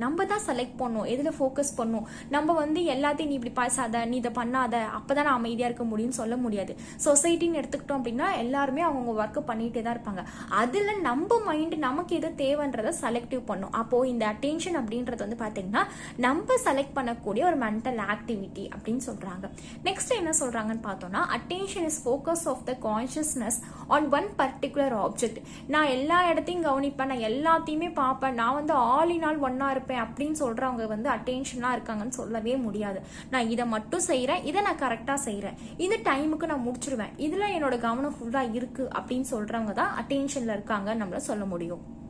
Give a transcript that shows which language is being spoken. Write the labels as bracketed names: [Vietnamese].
[Tamil] நம்ம தான் செலக்ட் பண்ணணும் எதில் ஃபோக்கஸ் பண்ணணும். நம்ம வந்து எல்லாத்தையும் நீ இப்படி பேசாத, நீ இதை பண்ணாத, அப்போ தான் நான் அமைதியாக இருக்க முடியும்னு சொல்ல முடியாது. சொசைட்டின்னு எடுத்துக்கிட்டோம் அப்படின்னா எல்லாருமே அவங்க ஒர்க்கு பண்ணிகிட்டே தான் இருப்பாங்க. அதில் நம்ம மைண்டு நமக்கு எது தேவைன்றதை செலக்டிவ் பண்ணும். அப்போது இந்த அட்டென்ஷன் அப்படின்றது வந்து பார்த்தீங்கன்னா நம்ம செலக்ட் பண்ணக்கூடிய ஒரு மென்டல் ஆக்டிவிட்டி அப்படின்னு சொல்றாங்க. நெக்ஸ்ட் என்ன சொல்றாங்கன்னு பார்த்தோம்னா [English] attention is focus of the consciousness on one particular object. [Tamil] நான் எல்லா இடத்தையும் கவனிப்பேன், நான் எல்லாத்தையுமே பார்ப்பேன், நான் வந்து ஆல் இன் ஆல் ஒன்னா இருப்பேன் அப்படின்னு சொல்றவங்க வந்து அட்டென்ஷனா இருக்காங்கன்னு சொல்லவே முடியாது. நான் இதை மட்டும் செய்யறேன், இதை நான் கரெக்டா செய்யறேன், இந்த டைமுக்கு நான் முடிச்சிருவேன், இதுல என்னோட கவனம் ஃபுல்லா இருக்கு அப்படின்னு சொல்றவங்க தான் அட்டென்ஷன்ல இருக்காங்க நம்மள சொல்ல முடியும்.